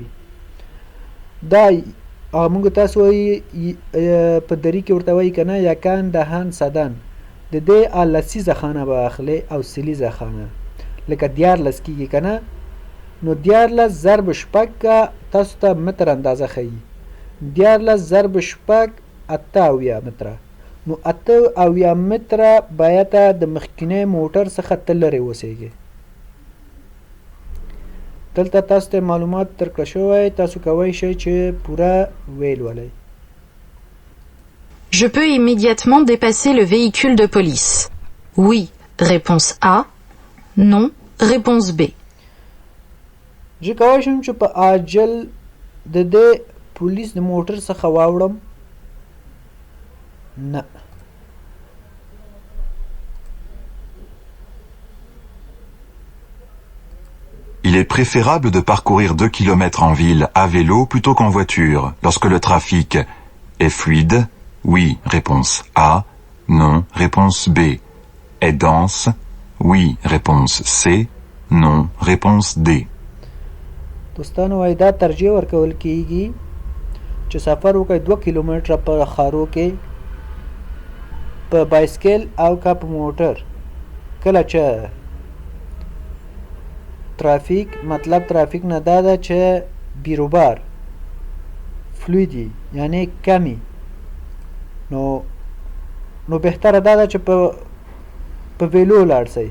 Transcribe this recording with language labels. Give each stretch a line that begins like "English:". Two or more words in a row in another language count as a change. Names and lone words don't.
Pashto: دا موږ تاسو وایي په دری کې ورته وایي که نه
Persian: یکان دهن صدن
Pashto: د دې لسیزه خانه به اخلي او سلیزه خانه لکه 14 کېږي که نه نو 14 ضرب شپږ تاسو ته متر اندازه ښیي 14 ضرب شپږ 78 متره. نو 78 متره باید د مخکینی موټر څخه ته لرې اوسیږي. دلته تاسو ته معلومات درکړه شوی تاسو کولی شئ چې پوره ویلولئ.
French: Je peux immédiatement dépasser le véhicule de police. Oui, réponse A. Non, réponse B.
Pashto: زه کولی شم چې په عاجل د دې پولیس د موټر څخه واوړم نه.
French: Il est préférable de parcourir 2 km en ville à vélo plutôt qu'en voiture lorsque le trafic est fluide. Oui, réponse A. Non, réponse B. Est dense. Oui, réponse C. Non, réponse D.
Pashto: دوستانو وایي دا ترجیح ورکول کیږي چې سفر وکړئ 2 کیلومتره په خارو کې په بایسکل او که په موټر کله چې ترافیک مطلب ترافیک نه دا ده چې بیروبار فلویدی یعنی کمی نو بهتره دا ده چې په ویلو لاړ شئ.